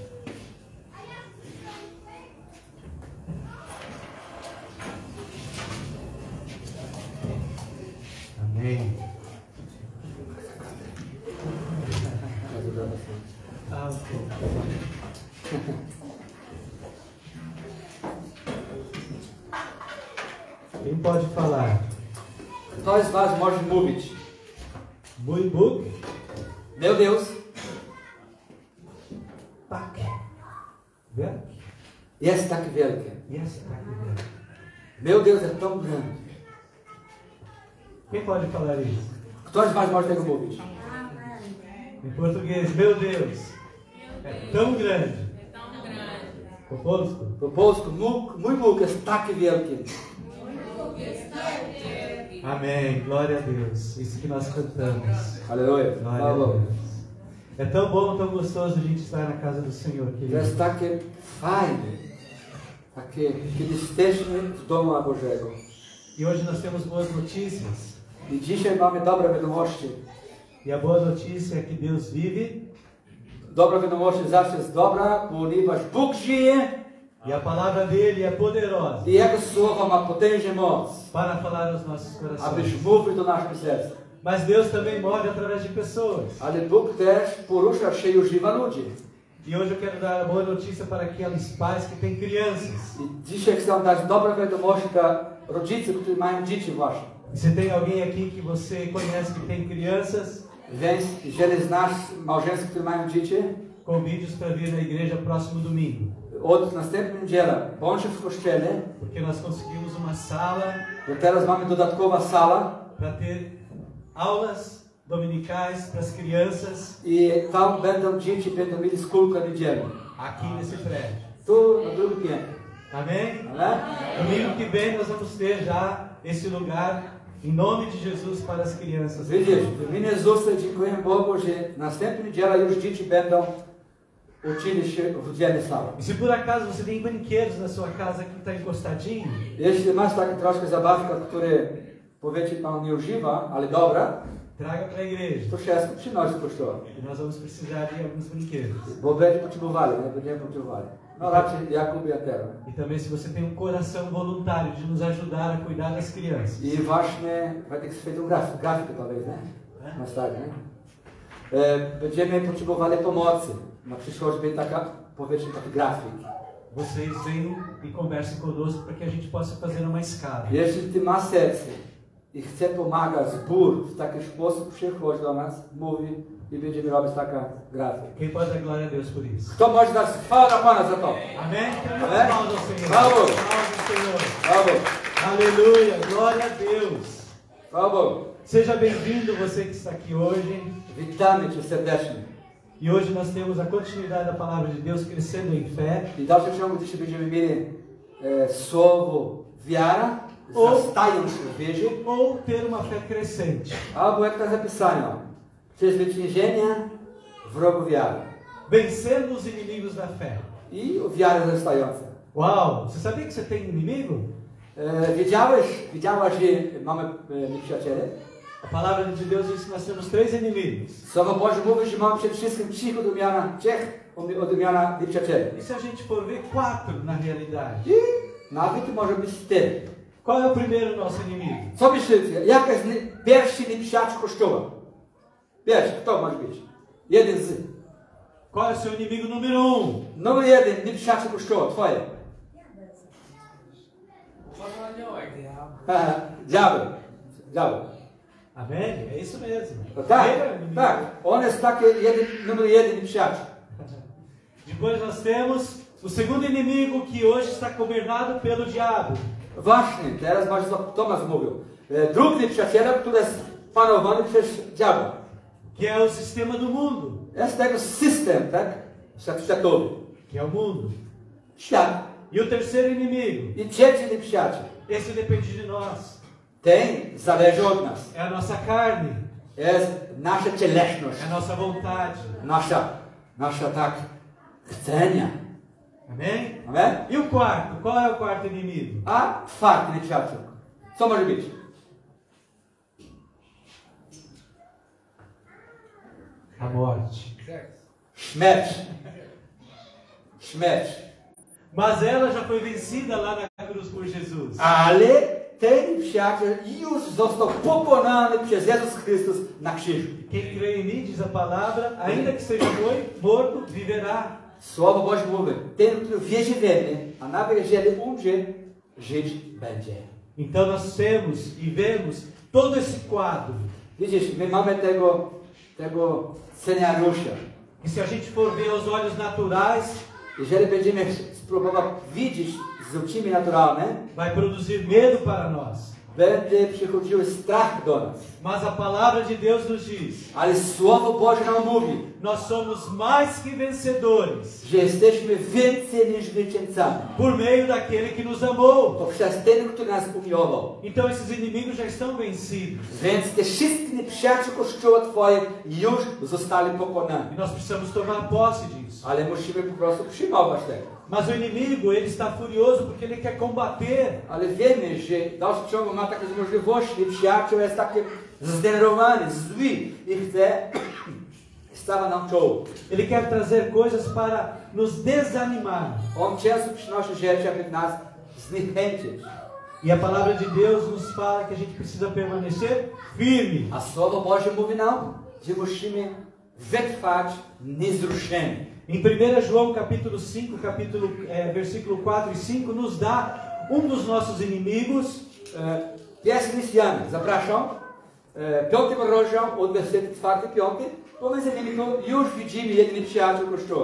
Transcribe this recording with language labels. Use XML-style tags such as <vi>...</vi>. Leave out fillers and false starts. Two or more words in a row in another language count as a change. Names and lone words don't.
<pt>Amém. Ah, ok. Quem pode falar?</pt> <pl>Kto z was może mówić? Mój Bóg?</pl> <pt>Meu Deus</pt> <pl>Tak. Wielki? jest tak wielki. Jest tak wielki.</pl> <pt>Meu Deus jest tão grande. Quem pode falar isso?</pt> <pl>Kto z was może tego mówić?</pl> <pt>Em português, meu Deus, é tão grande.</pt> <pl>O polsku? Po polsku, mój Bóg jest tak wielki.</pl> <pt>Amém, glória a Deus. Isso que nós cantamos. Aleluja. Glória a Deus. É tão bom, tão gostoso a gente estar na casa do Senhor,</pt> <pl>To</pl> <pt>querido.</pt> <pl>jest takie fajne, takie, kiedy jesteśmy w domu Bożego.</pl> <pt>E hoje nós temos boas notícias.</pt> <pl>I dzisiaj mamy dobre wiadomości.</pl> <pt>E a boa notícia é que Deus vive.</pt> <pl>Dobra wiadomość zawsze jest dobra, ponieważ Bóg żyje</pl> <pt>E a palavra dele é poderosa</pt> <pl>i Jego słowo ma potężną moc,</pl> <pt>para falar aos nossos corações.</pt> <pl>abyś mówił do naszych serc.</pl> <pt>Mas Deus também move através de pessoas.</pt> <pl>Ale Bóg też porusza się i używa ludzi.</pl> <pt>E hoje eu quero dar a boa notícia para aqueles pais que têm crianças.</pt> <pl>I dzisiaj chcę dać dobre wiadomości dla rodziców, którzy mają dzieci właśnie.</pl> <pt>E se tem alguém aqui que você conhece que tem crianças,</pt> <pl>Więc jeżeli znasz małżeństwo, które mają dzieci,</pl> <pt>convide-os para vir na igreja próximo domingo.</pt> <pl>od następnej niedzieli bądź w kościele,</pl> <pt>Porque nós conseguimos uma sala</pt> <pl>bo teraz mamy dodatkowa sala</pl> <pt>para ter aulas dominicais para as crianças</pt> <pl>i tam dzieci będą mieli szkółkę niedzielną.</pl> <pt>aqui nesse prédio.</pt> <pl>Tu na drugim piętrze.</pl> <pt>Amém?</pt> <pl>Amen?</pl> <pt>Domingo que vem nós vamos ter já esse lugar em nome de Jesus para as crianças.</pt> <pl>Widzisz, w imieniu Jezusa dziękuję Bogu, że następnej niedzieli już dzieci będą uczyli się w dzielnej sali.</pl> <pt>E se por acaso você tem brinquedos na sua casa que está encostadinho,</pt> <pl>Jeśli masz takie troszkę zabawka, które powiecie Pan nie używa, ale dobra,</pl> <pt>traga para a igreja.</pt> <pl>to wszystko przynosi Kościoła.</pl> <pt>E nós vamos precisar de alguns brinquedos.</pt> <pl>Bo będzie potrzebowali, nie będziemy potrzebowali. No raczej Jakub i Atero.</pl> <pt>E também se você tem um coração voluntário de nos ajudar a cuidar das crianças.</pt> <pl>I właśnie,</pl> <pt>vai ter que ser feito grafikę talvez, né? Mais tarde, né?</pt> <pl>Będziemy potrzebowali pomocy. Na przyszłość będzie taka, powiedzmy, taki grafik.</pl> <pt>Vocês venham e conversem conosco para que a gente possa fazer uma escala.</pt> <pl>Jeśli ty masz serce i chce pomagać zbór w taki sposób, przychodź do nas, mówi i będziemy robić taka grafika.</pl> <pt>Quem pode dar glória a Deus por isso?</pt> <pl>Kto może dać chwałę na Pana za to?</pl> <pt>Amém? Amém? Aplausos ao Senhor. Bravo. Aplausos ao Senhor.</pt> <pl>Brawo!</pl> <pt>Aleluia. Glória a Deus.</pt> <pl>Brawo!</pl> <pt>Seja bem-vindo você que está aqui hoje.</pt> <pl>Witamy Cię serdecznie.</pl> <pt>E hoje nós temos a continuidade da palavra de Deus crescendo em fé.</pt> <pl>I w dalszym ciągu dzisiaj będziemy mieli słowo wiara, O. wzrastając w wierze,</pl> <pt>Ou ter uma fé crescente.</pt> <pl>albo jak to zapisano, przezwyciężenia wrogu wiary</pl> <pt>Vencendo os inimigos da fé.</pt> <pl>i wiarę wzrastającą.</pl> <pt>Uau! Você sabia que você tem inimigo?</pt> <pl>Wiedziałaś, że mamy nieprzyjaciele?</pl> <pt>A palavra de Deus diz que nós temos 3 inimigos.</pt> <pl>Słowo Boże mówi, że mamy przede wszystkim 3 odmiana nieprzyjaciele.</pl> <pt>E se a gente for ver 4 na realidade?</pt> <pl>I nawet może być 4.</pl> <pt>Qual é o primeiro nosso inimigo?</pt> <pl>Co myślicie? Jaka jest pierwszy nieprzyjaciel Kościoła? Pierwszy, kto może być? Jeden z.</pl> <pt>Qual é o seu inimigo número 1?</pt> <pl>Numer 1, nieprzyjaciel Kościoła, twoje. Diabeł. Diabeł.</pl> <pt>Amém? É isso mesmo.</pt> <pl>Tak,</pl> <pt>Ele é o inimigo.</pt> <pl>tak. On jest taki numer 1 nieprzyjaciel.</pl> <pt>Depois nós temos o segundo inimigo que hoje está governado pelo diabo.</pt> <pl>Właśnie, teraz właśnie co Tomasz mówił. Drugi nieprzyjaciel, który jest panowany przez diabła.</pl> <pt>Que é o sistema do mundo.</pt> <pl>Jest tego system, tak? Światowy.</pl> <pt>Que é o mundo.</pt> <pl>Świat.</pl> <pt>E o terceiro inimigo.</pt> <pl>I trzeci nieprzyjaciel.</pl> <pt>Esse depende de nós.</pt> <pl>Ten zależy od nas.</pl> <pt>É a nossa carne.</pt> <pl>Jest nasza cielesność.</pl> <pt>É a nossa vontade.</pt> <pl>Nasza tak chcenia.</pl> <pt>Amém?</pt> <pl>Amen?</pl> <pt>E o quarto? Qual é o quarto inimigo?</pt> <pl>A czwarty nieprzyjaciel. Co może być?</pl> <pt>A morte.</pt> <pl>Śmierć. Śmierć.</pl> <pt>Mas ela já foi vencida lá na cruz por Jesus.</pt> <pl>Ale ten przyjaciel już został pokonany przez Jezus Chrystus na krzyżu.</pl> <pt>Quem crê em mim, diz a palavra, ainda que seja morto, viverá.</pt> <pl>Słowo Boże mówi, ten, który wierzy we mnie, a nawet jeżeli umrze, żyć będzie.</pl> <pt>Então nós temos e vemos todo esse quadro.</pt> <pl>Widzisz, my mamy tego scenariusza.</pl> <pt>E se a gente for ver aos olhos naturais,</pt> <pl>Jeżeli będziemy spróbować widzieć z oczami naturalnymi,</pl> <pt>vai produzir medo para nós.</pt> <pl>będzie przychodził strach do nas.</pl> <pt>Mas a palavra de Deus nos diz:</pt> <pl>Ale Słowo Boże nam mówi,</pl> <pt>nós somos mais que vencedores</pt> <pl>że jesteśmy więcej niż zwycięzcami.</pl> <pt>por meio daquele que nos amou.</pt> <pl>Poprzez ten, który nas umiłował.</pl> <pt>Então esses inimigos já estão vencidos.</pt> <pl>Więc te wszystkie nieprzyjaciół Kościoła Twoje już zostali pokonani.</pl> <pt>E nós precisamos tomar posse disso.</pt> <pl>Ale musimy po prostu przyjmować tego.</pl> <pt>Mas o inimigo, ele está furioso porque ele quer combater.</pt> <pl>Ale wiemy, że w dalszym ciągu ma takie możliwości. Nieprzyjaciół jest taki zdenerwowany, zły i chce stawia nam czoło.</pl> <pt>Ele quer trazer coisas para nos desanimar.</pt> <pl>On często przynosi rzeczy, aby nas zniechęcić.</pl> <pt>E a palavra de Deus nos fala que a gente precisa permanecer firme.</pt> <pl>A Słowo Boże mówi nam, że musimy wytrwać niezruszeni.</pl> <pt>Em 1 João capítulo 5, versículo 4 e 5, nos dá dos nossos inimigos.</pt> <pl>Pierwszy list Jana, zapraszam. 5 rozdział od wersetu 4-5. Pomiędzy nimi to już widzimy jeden przyjaciel Kościoła.</pl>